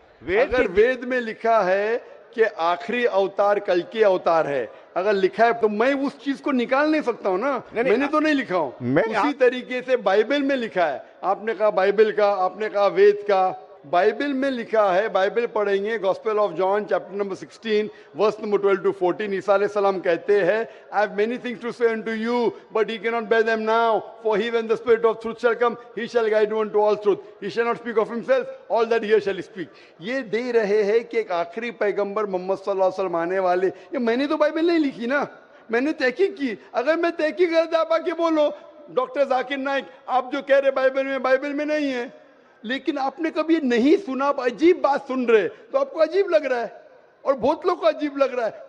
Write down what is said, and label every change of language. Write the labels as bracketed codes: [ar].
[hi] अगर वेद में लिखा है कि आखिरी अवतार कल के अवतार है, अगर लिखा है तो मैं उस चीज को निकाल नहीं सकता हूं ना। मैंने तो नहीं लिखा हूं, उसी तरीके से बाइबल में लिखा है। आपने कहा बाइबल का, आपने कहा वेद का, बाइबल में लिखा है। बाइबल पढ़ेंगे, gospel of John chapter number 16 verse number 12 to 14। ईसा अलैहि सलाम कहते हैं, [en] I have many things to say unto you, but ye cannot bear them now, for he when the spirit of truth shall come, he shall guide you unto all truth, he shall not speak of himself, all that he shall speak। [hi] ये दे रहे हैं कि एक आखिरी पैगंबर मोहम्मद सल्लल्लाहु अलैहि वसल्लम आने वाले। ये मैंने तो बाइबल नहीं लिखी ना, मैंने तहकीक की। अगर मैं तहकीक करता, आप आके बोलो डॉक्टर जाकिर नाइक आप जो कह रहे बाइबल में नहीं है, लेकिन आपने कभी ये नहीं सुना, आप अजीब बात सुन रहे तो आपको अजीब लग रहा है, और बहुत लोग को अजीब लग रहा है।